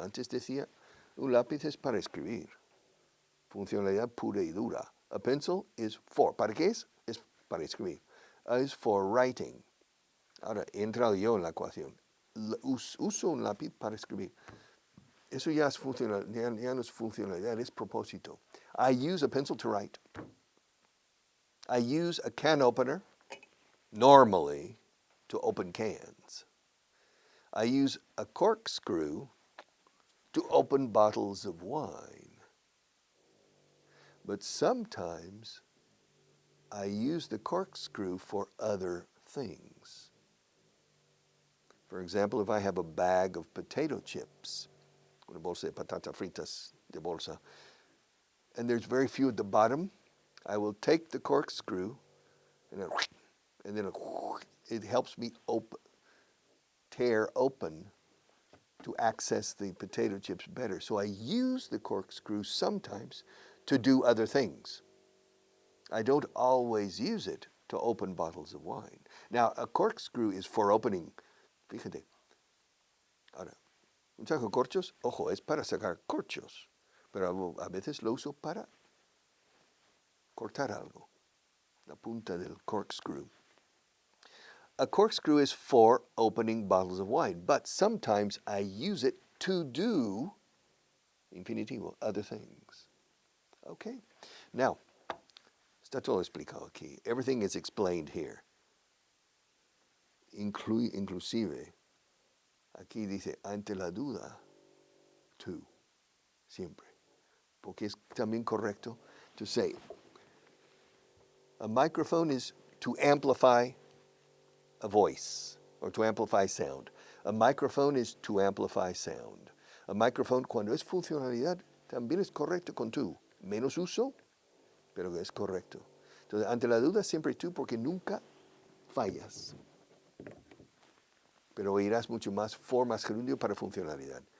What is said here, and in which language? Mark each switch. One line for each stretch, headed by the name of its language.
Spanish: Antes decía, un lápiz es para escribir. Funcionalidad pura y dura.
English: A pencil is for.
Spanish: ¿Para qué es? Es para escribir.
English: Is for writing.
Spanish: Ahora, he entrado yo en la ecuación. Uso un lápiz para escribir. Eso ya, ya no es funcionalidad, es propósito.
English: I use a pencil to write. I use a can opener, normally, to open cans. I use a corkscrew to open bottles of wine. But sometimes I use the corkscrew for other things. For example, if I have a bag of potato chips,
Spanish: una bolsa de patatas fritas de bolsa,
English: and there's very few at the bottom, I will take the corkscrew and then it helps me tear open to access the potato chips better. So I use the corkscrew sometimes to do other things. I don't always use it to open bottles of wine. Now, a corkscrew is for opening.
Spanish: Fíjate. Ahora, un saco de corchos, ojo, es para sacar corchos, pero a veces lo uso para cortar algo. La punta del corkscrew.
English: A corkscrew is for opening bottles of wine, but sometimes I use it to do, infinitivo, other things. Okay?
Spanish: Now, está todo explicado aquí.
English: Everything is explained here.
Spanish: Inclusive, aquí dice, ante la duda, tú, siempre. Porque es también correcto
English: to say, a microphone is to amplify a voice or to amplify sound. A microphone is to amplify sound. A microphone,
Spanish: cuando es funcionalidad, también es correcto con tú. Menos uso, pero es correcto. Entonces, ante la duda, siempre tú, porque nunca fallas. Pero oirás mucho más formas gerundio para funcionalidad.